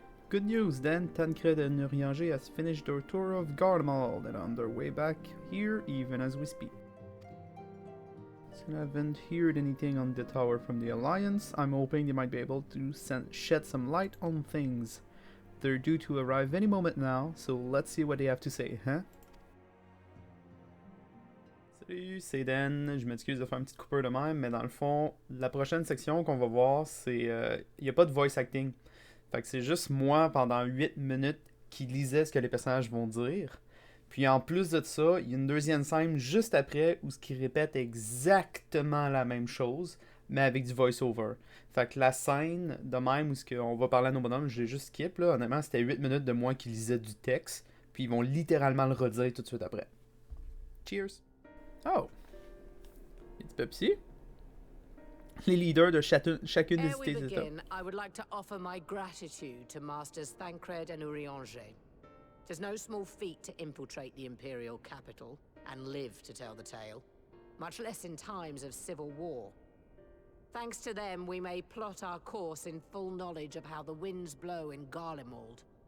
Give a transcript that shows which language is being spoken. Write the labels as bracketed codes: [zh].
[en] Good news then, Tancred and Urianger has finished their tour of Garlemald and on their way back here even as we speak. Still haven't heard anything on the tower from the Alliance. I'm hoping they might be able to shed some light on things. They're due to arrive any moment now, so let's see what they have to say, huh? [fr] Salut, c'est Dan. Je m'excuse de faire une petite coupure de même, mais dans le fond, la prochaine section qu'on va voir, c'est... Il n'y a pas de voice acting. Fait que c'est juste moi, pendant 8 minutes, qui lisais ce que les personnages vont dire. Puis en plus de ça, il y a une deuxième scène juste après où ce qui répète exactement la même chose, mais avec du voice-over. Fait que la scène, de même, où on va parler à nos bonhommes, je l'ai juste skip, là. Honnêtement, c'était 8 minutes de moi qui lisais du texte, puis ils vont littéralement le redire tout de suite après. [en] Cheers! Oh! It's Pepsi? [fr] Les leaders de chacune des cités d'État. [en] I would like to offer my gratitude to Masters Tancred and Urianger. It is no small feat to infiltrate the Imperial capital and live to tell the tale, much less in times of civil war. Thanks to them, we may plot our course in full knowledge of how the winds blow in Garlemald.